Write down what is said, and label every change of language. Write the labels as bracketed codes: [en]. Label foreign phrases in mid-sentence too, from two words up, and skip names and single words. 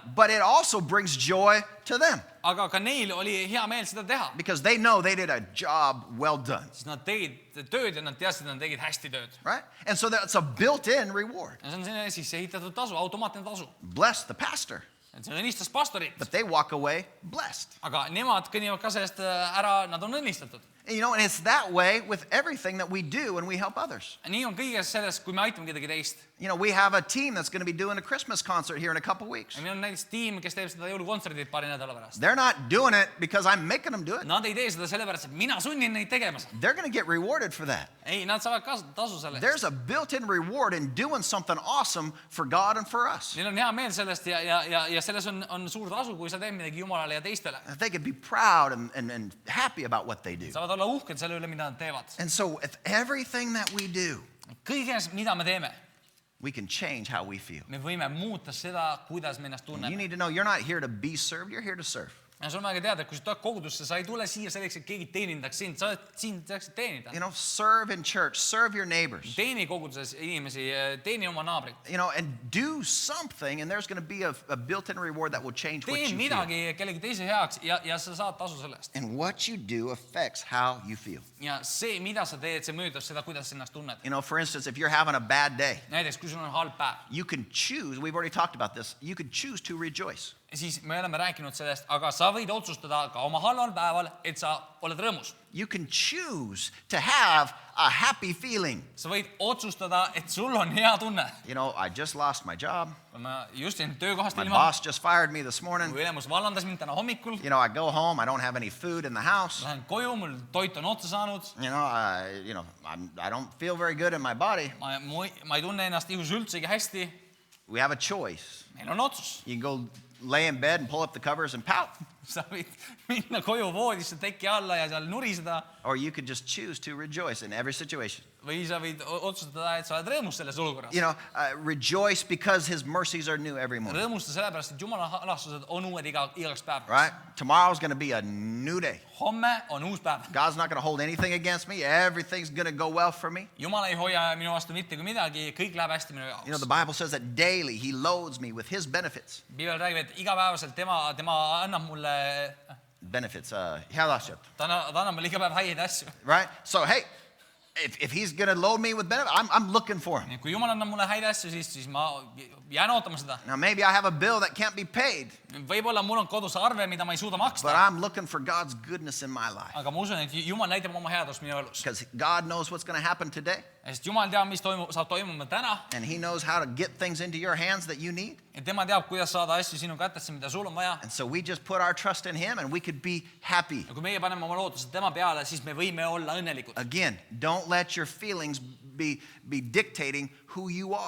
[en] But it also brings joy to them [et] aga ka neil oli hea meel seda teha. [en] because they know they did a job well done, [et] siis nad tegid tööd ja nad teadsid, et nad tegid hästi tööd. [en] right? And so that's a built-in reward. [et] ja see on selline sisse ehitatud tasu, automaatne tasu. [en] Bless the pastor, [et] et see õnnistas pastorit. [en] but they walk away blessed. [et] aga nemad kõnnivad ka sellest ära, nad on õnnistatud. [en] You know, and it's that way with everything that we do when we help others. [et] nii on kõiges selles, kui me aitame kedagi teist. [en] You know, we have a team that's going to be doing a Christmas concert here in a couple weeks. [et] ja meil on näiteks tiim, kes teeb seda jõulukontserdit paari nädala pärast. [en] They're not doing it because I'm making them do it. [et] Nad ei tee seda sellepärast, et mina sunnin neid tegema. [en] They're going to get rewarded for that. [et] ei, nad saavad ka tasu selle eest. [en] There's a built-in reward in doing something awesome for God and for us. [et] Neil on hea meel sellest ja selles on suur tasu, kui sa teed midagi Jumalale ja teistele. [en] They could be proud and happy about what they do. [et] saavad olla uhked selle üle, mida nad teevad. [en] And so with everything that we do, [et] kõiges, mida me teeme, [en] we can change how we feel. [et] me võime muuta seda, kuidas me ennast [en] You [et] tunneme. [en] need to know you're not here to be served, you're here to serve. [et] ja sul on vaja teada, et kui sa tuled kogudusse, sa ei tule siia selleks, et keegi teenindaks sind, sa oled siin selleks, et teenida. [en] You know, serve in church, serve your neighbors. [et] teeni koguduses inimesi, teeni oma naabrit. [en] You know, and do something, and there's going to be a built-in reward that will change what [et] tee [en] you feel. [et] midagi kellegi teise heaks ja sa saad tasu sellest. [en] And what you do affects how you feel. [et] ja see, mida sa teed, see mõjutab seda, kuidas sa ennast tunned. [en] You know, for instance, if you're having a bad day, [et] näiteks, kui sul on halb päev, [en] you can choose, we've already talked about this, you could choose to rejoice. [et] siis me oleme rääkinud sellest, aga sa võid otsustada ka oma halval päeval, et sa oled rõõmus. [en] You can choose to have a happy feeling. [et] sa võid otsustada, et sul on hea tunne. [en] You know, I just lost my job. [et] ma just jäin töökohast [en] My [et] ilma. [en] boss just fired me this morning. [et] mu ülemus vallandas mind täna hommikul. [en] You know, I go home, I don't have any food in the house. [et] Lähen koju, mul toit on otsa saanud. [en] I don't feel very good in my body. [et] ma ei tunne ennast ihus üldsegi hästi. [en] We have a choice. [et] meil on otsus. [en] You can go lay in bed and pull up the covers and pout, [et] sa võid minna koju voodisse teki alla ja seal nuriseda. [en] or you could just choose to rejoice in every situation. [et] või sa võid otsustada, et sa oled rõõmus selles olukorras. [en] You know, rejoice because his mercies are new every morning. [et] rõõmusta sellepärast, et Jumala halastused on uued igaks päevaks. [en] Right? Tomorrow's going to be a new day. [et] homme on uus päev. [en] God's not going to hold anything against me. Everything's going to go well for me. [et] Jumal ei hoia minu vastu mitte kui midagi, kõik läheb hästi minu [en] You know, the [et] jaoks. [en] Bible says that daily he loads me with his benefits. [et] piibel räägib, et igapäevaselt tema annab mulle, Benefits, head asjad. ta annab mulle iga päev häid asju. [en] Right? So, hey, if he's going to load me with benefits, I'm looking for him. [et] nii et kui Jumal annab mulle häid asju, siis ma jään ootama seda. [en] Now, maybe I have a bill that can't be paid, [et] võib-olla mul on kodus arve, mida ma ei suuda [en] but [et] maksta, [en] I'm looking for God's goodness in my life. [et] aga ma usun, et Jumal näitab oma headust minu elus. [en] Because God knows what's going to happen today, [et] sest Jumal teab, mis saab toimuma täna [en] and he knows how to get things into your hands that you need. [et] ja tema teab, kuidas saada asju sinu kätesse, mida sul on vaja. [en] And so we just put our trust in him, and we could be happy. [et] ja kui meie paneme oma lootused tema peale, siis me võime olla õnnelikud. [en] Again, don't let your feelings be dictating who you are.